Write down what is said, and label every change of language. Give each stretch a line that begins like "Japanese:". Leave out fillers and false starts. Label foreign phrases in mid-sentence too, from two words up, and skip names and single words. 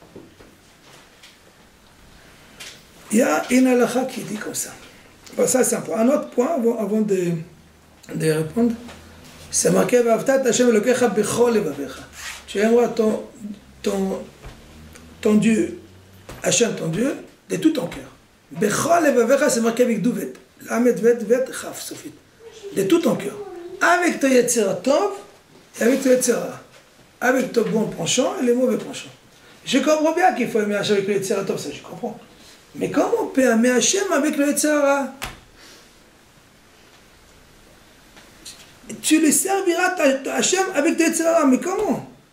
French: Il y a une halakha qui dit comme ça. Bon, ça c'est un point. Un autre point avant de répondre.
Hebrew: C'est marqué ואהבת השם אלוקיך בכל לבבך.
French: Tu aimeras ton Dieu, Hashem ton Dieu, de tout ton cœur.
Hebrew: בכל לבבך,
French: c'est marqué avec douvet.
Hebrew: למד בית כף סופית.
French: De tout ton cœur. Avec ton
Hebrew: יצר טוב
French: et avec ton Yetzira. Avec ton bon penchant et les mauvais penchants. Je comprends bien qu'il faut aimer Hashem avec le
Hebrew: יצר טוב,
French: ça je comprends. Mais comment on peut aimer Hashem avec le Yetzira? Tu le serviras Hashem avec le Yetzira, mais comment?